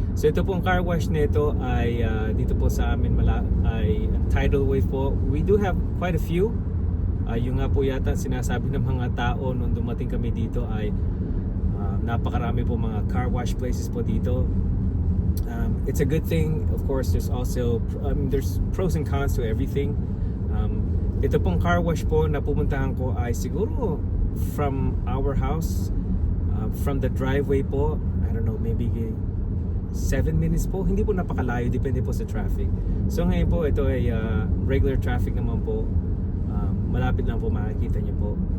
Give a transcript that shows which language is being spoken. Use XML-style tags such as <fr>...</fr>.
<tl>So ito pong car wash nito ay dito po sa amin ay tidal wave po.</tl> <en>We do have quite a few.</en> <tl>Yung nga po yata sinasabi ng mga tao nung dumating kami dito ay napakarami po mga car wash places po dito.</tl> <en>It's a good thing. Of course, there's also there's pros and cons to everything.</en> <tl>Ito pong car wash po na pupuntahan ko ay siguro</tl> <en>from our house, from the driveway po, I don't know, maybe 7 minutes po.</en> <tl>Hindi po napakalayo, depende po sa traffic. So ngayon po, ito ay regular traffic naman po. Malapit lang po, makikita niyo po.</tl>